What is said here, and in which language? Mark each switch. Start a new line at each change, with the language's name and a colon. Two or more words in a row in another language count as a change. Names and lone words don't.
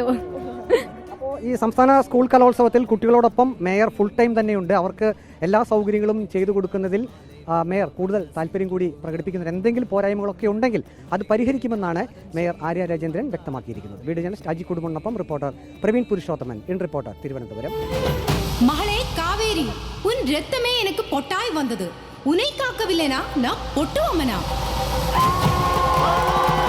Malayalam: അപ്പോൾ ഈ സംസ്ഥാന സ്കൂൾ കലോത്സവത്തിൽ കുട്ടികളോടൊപ്പം മേയർ ഫുൾ ടൈം തന്നെയുണ്ട്. അവർക്ക് എല്ലാ സൗകര്യങ്ങളും ചെയ്തു കൊടുക്കുന്നതിൽ മേയർ കൂടുതൽ താല്പര്യം കൂടി പ്രകടിപ്പിക്കുന്നുണ്ട്. എന്തെങ്കിലും പോരായ്മകളൊക്കെ ഉണ്ടെങ്കിൽ അത് പരിഹരിക്കുമെന്നാണ് മേയർ ആര്യ രാജേന്ദ്രൻ വ്യക്തമാക്കിയിരിക്കുന്നത്.
English: video journalist
Malayalam: അജി കുടുംബനൊപ്പം റിപ്പോർട്ടർ പ്രവീൺ പുരുഷോത്തമൻ, ഇൻ റിപ്പോർട്ടർ, തിരുവനന്തപുരം.
Tamil: மகளே காவேரி, உன் ரத்தமே எனக்கு பொட்டாய் வந்தது. உன்னை காக்கவில்லைனா நான் பொட்டுவம்மனா?